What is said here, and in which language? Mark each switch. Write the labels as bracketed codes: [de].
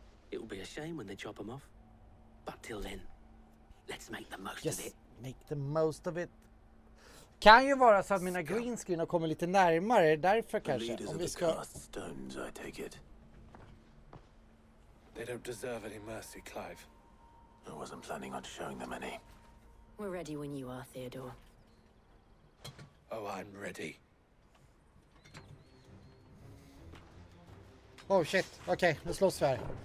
[en] It will be a shame when they chop them off. But till then, let's make the most of it. Make the most of it. [sv] Kan ju vara så att mina green screen har kommit lite närmare, därför kanske. Om vi ska... [en] Stones, I take it. They don't deserve any mercy, Clive. I wasn't planning on showing them any. We're ready when you are, Theodore. Oh, I'm ready. Oh shit, [sv] okej, nu slåss vi här.